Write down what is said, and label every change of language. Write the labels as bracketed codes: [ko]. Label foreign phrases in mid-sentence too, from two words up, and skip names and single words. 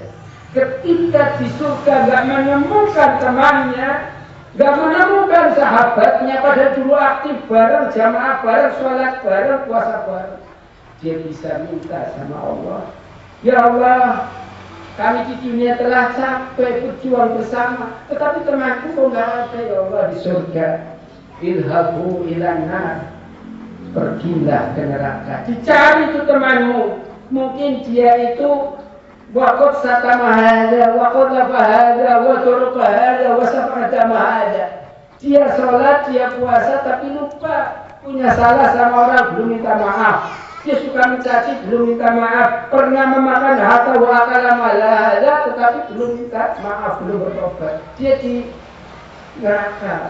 [id] Ketika di surga nggak menemukan temannya, nggak menemukan sahabatnya, pada dulu aktif bareng, jamaah bareng, sholat bareng, puasa bareng, dia bisa minta sama Allah, ya Allah, kami di dunia telah capek berjuang bersama, tetapi temanku kok nggak ada, ya Allah, di surga. [ar] اذهبوا إلى النار, [id] pergilah ke neraka. Dicari itu temanmu, mungkin dia itu [ar] وقد شتم هذا وقد قذف هذا وضرب هذا وسفك دم هذا. [id] Dia sholat, dia puasa, tapi lupa, punya salah sama orang, belum minta maaf. Dia suka mencaci, belum minta maaf. Pernah memakan harta [ar] وأكل مال هذا, [id] tetapi belum minta maaf, belum bertobat. Dia di neraka.